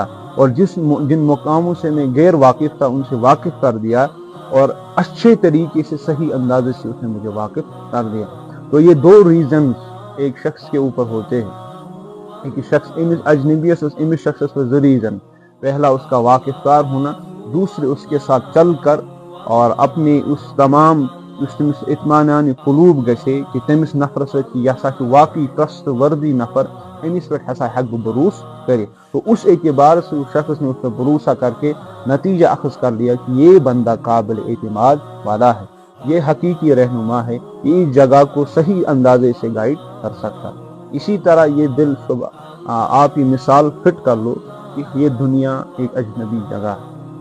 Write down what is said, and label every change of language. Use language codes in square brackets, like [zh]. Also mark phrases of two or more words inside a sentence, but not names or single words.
[ur] اور جن مقاموں سے میں غیر واقف تھا ان سے واقف کر دیا, اور اچھے طریقے سے صحیح اندازے سے اس نے مجھے واقف کر دیا. تو یہ دو ریزنز ایک شخص کے اوپر ہوتے ہیں, ایک شخص اجنبیت امس شخص پر دو ریزن, پہلا اس کا واقف کار ہونا, دوسرے اس کے ساتھ چل کر اور اپنے اس تمام اس [ks] تمس اطمینان قلوب گژھے کہ تمس نفر سی یہ ہسا واقعی ٹرسٹ وردی نفر, امس پہ ہسا ہیک بہ بروس کرے. [ur] تو اس اعتبار سے اس شخص نے اس پر بھروسہ کر کے نتیجہ اخذ کر لیا کہ یہ بندہ قابل اعتماد والا ہے, یہ حقیقی رہنما ہے, یہ اس جگہ کو صحیح اندازے سے گائیڈ کر سکتا. اسی طرح یہ دل صبح آپ یہ مثال فٹ کر لو کہ یہ دنیا ایک اجنبی جگہ ہے.